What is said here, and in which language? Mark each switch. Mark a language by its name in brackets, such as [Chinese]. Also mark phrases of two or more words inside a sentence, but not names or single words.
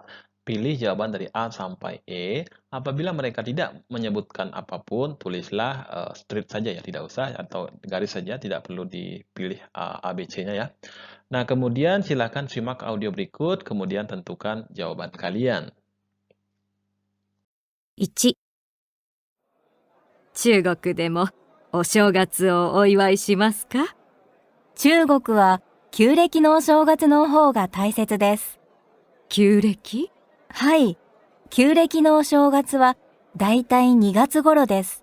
[Indonesian] Pilih jawaban dari A sampai E. Apabila mereka tidak menyebutkan apapun, tulislah straight saja ya, tidak usah atau garis saja, tidak perlu dipilih A, B, C-nya ya. Nah, kemudian silakan simak audio berikut, kemudian tentukan jawaban kalian. [Japanese] 1、中国でもお正月をお祝いしますか？中国は旧暦のお正月の方が大切です。旧暦？はい。旧暦のお正月はだいたい2月頃です。